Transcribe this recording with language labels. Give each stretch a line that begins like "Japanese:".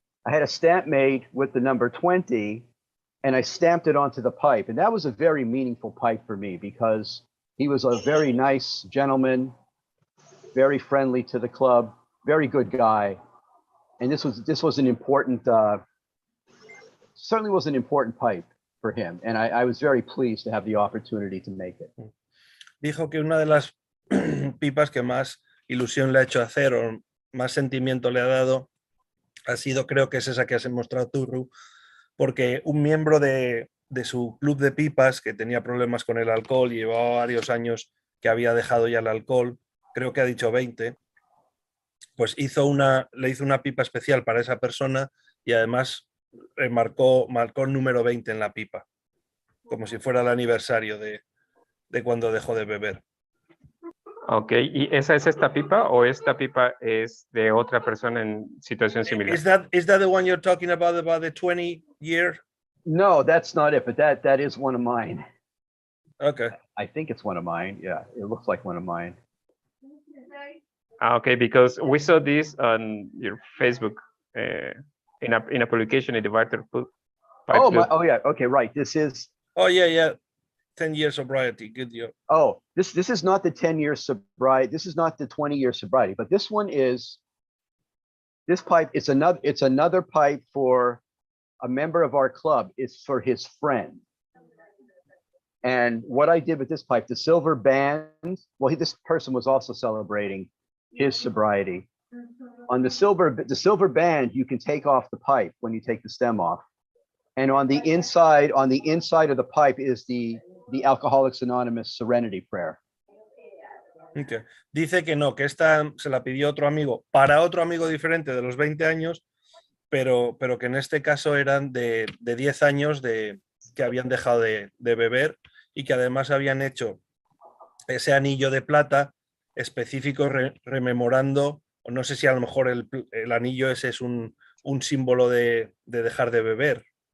English: I had a stamp made with the number 20, and I stamped it onto the pipe. And that was a very meaningful pipe for me, because he was a very nice gentleman, very friendly to the club, very good guy. And this was an important, certainly was an important pipe for him. And I was very pleased to have the opportunity to make it.
Spanish: Dijo que una de las pipas que más ilusión le ha hecho hacer o más sentimiento le ha dado ha sido, creo que es esa que has mostrado tú, Ru, porque un miembro de su club de pipas que tenía problemas con el alcohol y llevaba varios años que había dejado ya el alcohol, creo que ha dicho 20, pues le hizo una pipa especial para esa persona y además marcó el número 20 en la pipa, como si fuera el aniversario de cuando dejó de beber. Ok, ¿y esa es esta pipa o esta pipa es de otra persona en situación similar?
English: Is that the one you're talking about the 20 year? No, that's not it, but that is one of mine. Okay. I think it's one of mine. Yeah, it looks like one of mine. Okay, because we saw this on your Facebook in a publication in the Barter Pipe Club. Oh yeah, okay, right. This is. Oh yeah. 10 years sobriety, good deal. Oh, this is not the 10-year sobriety. This is not the 20-year sobriety, but this one is. This pipe, it's another pipe for a member of our club. It's for his friend. And what I did with this pipe, the silver band, well, this person was also celebrating his sobriety. On the silver band, you can take off the pipe when you take the stem off. And on the inside of the pipe is the Alcoholics Anonymous Serenity Prayer. Okay.
Spanish: Dice que no, que esta se la pidió otro amigo, para otro amigo diferente de los 20 años, pero que en este caso eran de 10 años que habían dejado de beber y que además habían hecho ese anillo de plata específico rememorando, o no sé si a lo mejor el anillo ese es un símbolo de dejar de beber.